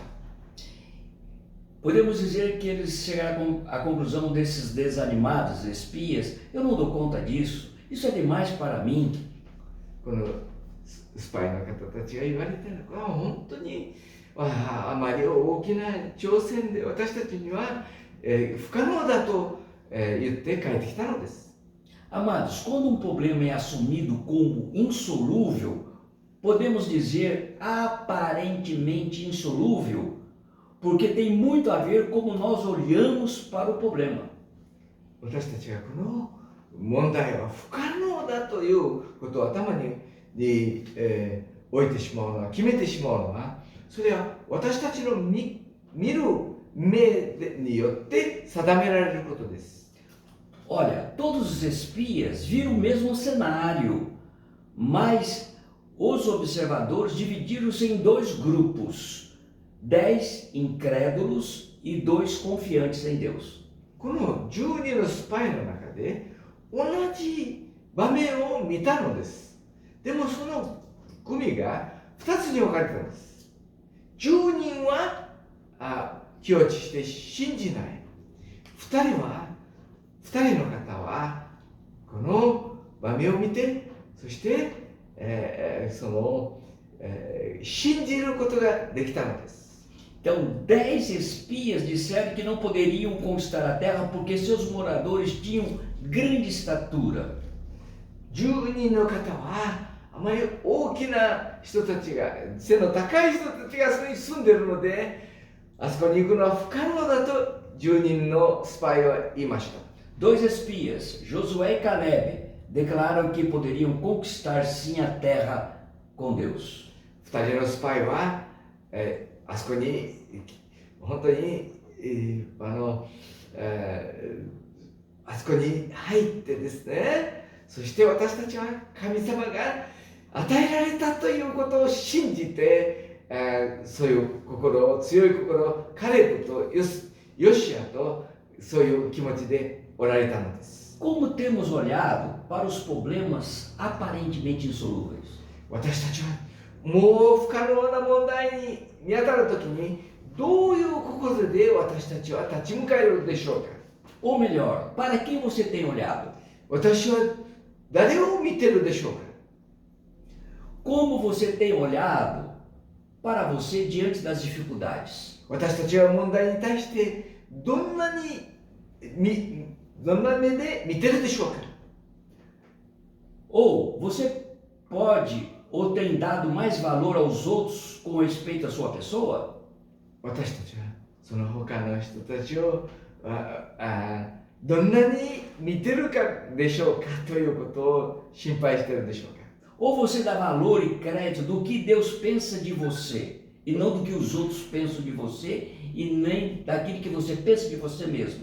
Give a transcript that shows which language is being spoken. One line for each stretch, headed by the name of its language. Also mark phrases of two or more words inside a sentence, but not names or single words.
Portuguese: Podemos dizer que eles chegaram à conclusão desses desanimados espias. Eu não dou conta disso. Isso é demais para mim.
Japanese: このスパイの方たちが言われてるのは本当にあまり大きな挑戦で私たちには不可能だと言って帰ってきたのです。
Portuguese: Amados, quando um problema é assumido como insolúvel, podemos dizer aparentemente insolúvel, porque tem muito a ver como nós olhamos para o problema.
Japanese: 私たちがこの問題は不可能だということを頭に置いてしまうのは、決めてしまうのは、それは私たちの見る目によって定められることです。
Portuguese: Olha, todos os espias viram o mesmo cenário, mas os observadores dividiram-se em dois grupos, 10 incrédulos e 2 confiantes em Deus.
Japanese: この12のスパイの中で同じ場面を見たのです。でもその組が2つに分かれたんです。10人は気落ちして信じない。2人の方はこの場面を見て、そして、信じることができたのです。
Portuguese: Então, 10 espias disseram que não poderiam conquistar a terra porque seus moradores tinham grande estatura.
Japanese: 10 人の方はあまり大きな人たちが、背の高い人たちがそこに住んでいるので、あそこに行くのは不可能だと10人のスパイは言いました。
Portuguese: 2 espias, Josué e Caleb, declararam que poderiam conquistar sim a terra com Deus.
Japanese: 2 人のスパイは、あそこに本当に、あそこに入ってですね、そして私たちは神様が与えられたということを信じて、そういう強い心、カレブとヨシアとそういう気持ちでおられたのです。
Portuguese: Como temos olhado para os problemas aparentemente insolúveis?
Japanese: 私たちはもう不可能な問題に見当たるときにどういう心で私たちは立ち向かえるでしょうか。
Portuguese: Ou melhor, para quem você tem olhado?
Japanese: 私は誰を見てるでしょうか。
Portuguese: Como você tem olhado para você diante das dificuldades?
Japanese: 私たちは問題に対してどんな目で見てるでしょうか。
Portuguese: Ou você pode ou tem dado mais valor aos outros com respeito à sua pessoa?
Japanese: 私たちはその他の人たちをどんなに見てるかでしょうかということを心配しているでしょうか。
Portuguese: Ou você dá valor e crédito do que Deus pensa de você e não do que os outros pensam de você e nem daquilo que você pensa de você mesmo?